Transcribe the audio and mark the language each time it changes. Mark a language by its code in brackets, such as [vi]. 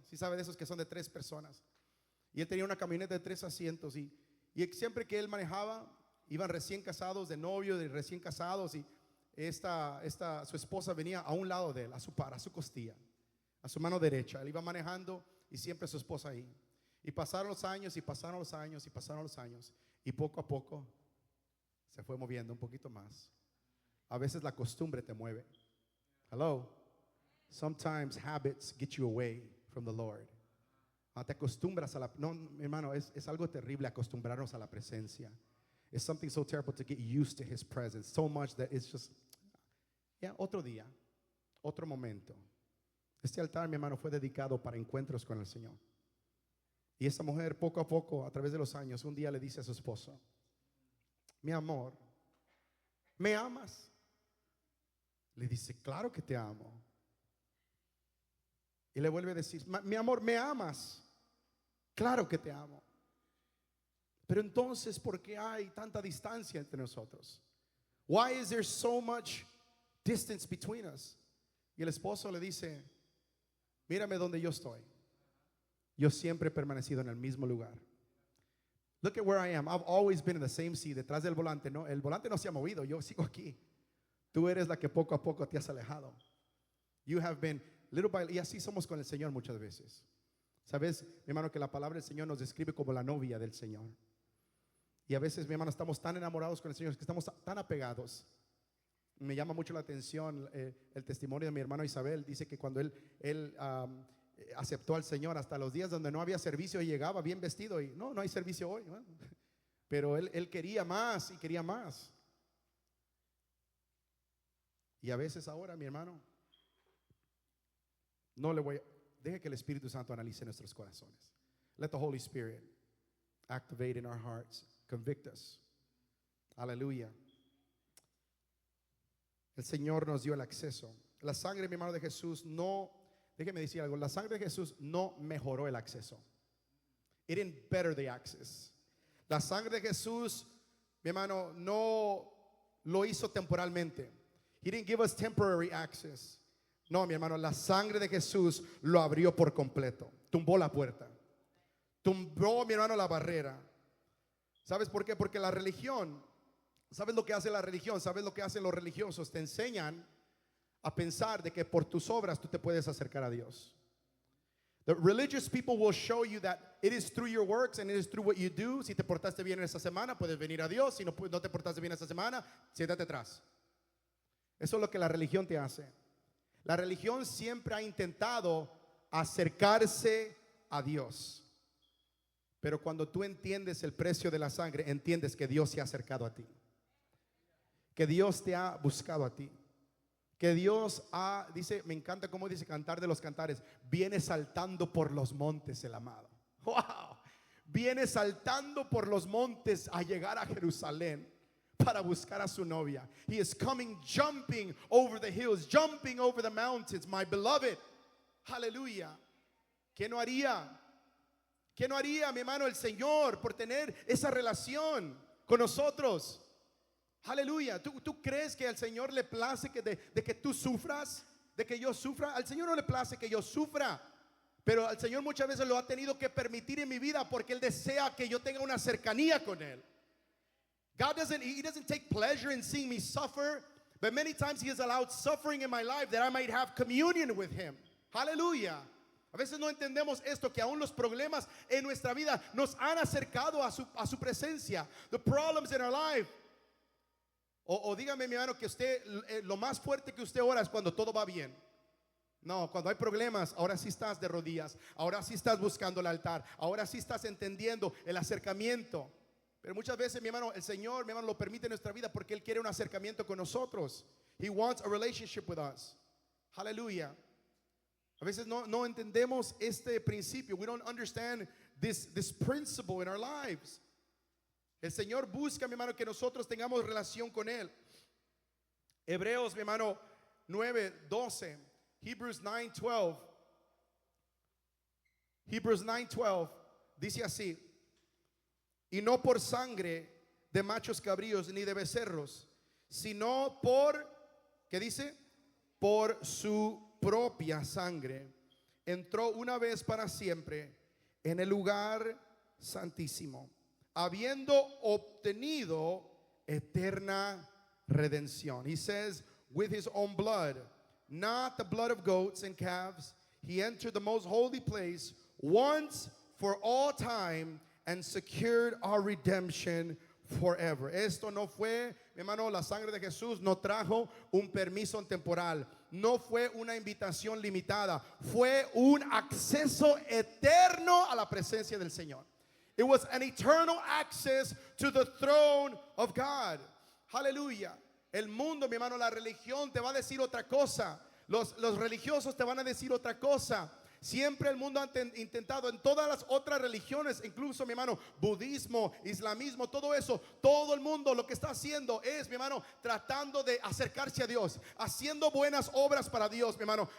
[es] Si sabe de esos que son de 3 personas. Y él tenía una camioneta de 3 asientos, y siempre que él manejaba, iban recién casados, de novio, de recién casados, y su esposa venía a un lado de él, a su par, a su costilla, a su mano derecha. Él iba manejando y siempre su esposa ahí. Y pasaron los años y pasaron los años y pasaron los años, y poco a poco se fue moviendo un poquito más. A veces la costumbre te mueve. [en] Hello. Sometimes habits get you away from the Lord. [es] Te acostumbras a la... No, mi hermano, es algo terrible acostumbrarnos a la presencia. [en] It's something so terrible to get used to His presence, so much that it's just, [es] otro día, otro momento. Este altar, mi hermano, fue dedicado para encuentros con el Señor. Y esa mujer, poco a poco, a través de los años, un día le dice a su esposo: mi amor, ¿me amas? Le dice: claro que te amo. Y le vuelve a decir: mi amor, ¿me amas? Claro que te amo. Pero entonces, ¿por qué hay tanta distancia entre nosotros? [en] Why is there so much distance between us? [es] Y el esposo le dice: mírame donde yo estoy. Yo siempre he permanecido en el mismo lugar. [en] Look at where I am. I've always been in the same seat. [es] Detrás del volante, no, el volante no se ha movido. Yo sigo aquí. Tú eres la que poco a poco te has alejado. [en] You have been little by little. [es] Y así somos con el Señor muchas veces. Sabes, mi hermano, que la palabra del Señor nos describe como la novia del Señor. Y a veces, mi hermano, estamos tan enamorados con el Señor, que estamos tan apegados. Me llama mucho la atención el testimonio de mi hermano Isabel. Dice que cuando él aceptó al Señor, hasta los días donde no había servicio, y llegaba bien vestido y no hay servicio hoy, ¿no? Pero él quería más y quería más. Y a veces ahora, mi hermano, deje que el Espíritu Santo analice nuestros corazones. [en] Let the Holy Spirit activate in our hearts, convict us. [es] Aleluya. El Señor nos dio el acceso. La sangre, mi hermano, de Jesús déjeme decir algo, la sangre de Jesús no mejoró el acceso. [en] It didn't better the access. [es] La sangre de Jesús, mi hermano, no lo hizo temporalmente. [en] He didn't give us temporary access. [es] No, mi hermano, la sangre de Jesús lo abrió por completo. Tumbó la puerta. Tumbó, mi hermano, la barrera. ¿Sabes por qué? Porque la religión, ¿sabes lo que hace la religión? ¿Sabes lo que hacen los religiosos? Te enseñan a pensar de que por tus obras tú te puedes acercar a Dios. [en] The religious people will show you that it is through your works and it is through what you do. [es] Si te portaste bien en esta semana, puedes venir a Dios. Si no te portaste bien esta semana, siéntate atrás. Eso es lo que la religión te hace. La religión siempre ha intentado acercarse a Dios. Pero cuando tú entiendes el precio de la sangre, entiendes que Dios se ha acercado a ti. Que Dios te ha buscado a ti. Que Dios dice, me encanta cómo dice Cantar de los Cantares, viene saltando por los montes el amado. Wow. Viene saltando por los montes a llegar a Jerusalén para buscar a su novia. [en] He is coming, jumping over the hills, jumping over the mountains, my beloved. [es] Aleluya. ¿Qué no haría? ¿Qué no haría, mi hermano, el Señor por tener esa relación con nosotros? Aleluya. ¿Tú crees que al Señor le place de que tú sufras? De que yo sufra. Al Señor no le place que yo sufra, Pero el Señor muchas veces lo ha tenido que permitir en mi vida porque Él desea que yo tenga una cercanía con Él. [en] He doesn't take pleasure in seeing me suffer, but many times He has allowed suffering in my life that I might have communion with Him. Hallelujah. [es] A veces no entendemos esto, que aún los problemas en nuestra vida nos han acercado a su presencia. [en] The problems in our life. [es] O dígame, mi hermano, que usted, lo más fuerte que usted ora es cuando todo va bien. No, cuando hay problemas, ahora sí estás de rodillas, ahora sí estás buscando el altar, ahora sí estás entendiendo el acercamiento. Pero muchas veces, mi hermano, el Señor, mi hermano, lo permite en nuestra vida porque Él quiere un acercamiento con nosotros. [en] He wants a relationship with us. Hallelujah. [es] A veces no entendemos este principio. [en] We don't understand this principle in our lives. [es] El Señor busca, mi hermano, que nosotros tengamos relación con Él. Hebreos, mi hermano, 9:12. [en] Hebrews 9:12. Hebrews 9:12 [es] dice así: y no por sangre de machos cabríos ni de becerros, sino por, ¿qué dice? Por su propia sangre entró una vez para siempre en el lugar santísimo, habiendo obtenido eterna redención. [en] He says, with his own blood, not the blood of goats and calves, he entered the most holy place once for all time and secured our redemption forever. [es] Esto no fue, mi hermano, la sangre de Jesús no trajo un permiso temporal, no fue una invitación limitada, fue un acceso eterno a la presencia del Señor. [en] It was an eternal access to the throne of God. Hallelujah. [es] El mundo, mi hermano, la religión te va a decir otra cosa. Los religiosos te van a decir otra cosa. Siempre el mundo ha intentado en todas las otras religiones, incluso, mi hermano, budismo, islamismo, todo eso, todo el mundo lo que está haciendo es, mi hermano, tratando de acercarse a Dios, haciendo buenas obras para Dios, mi hermano.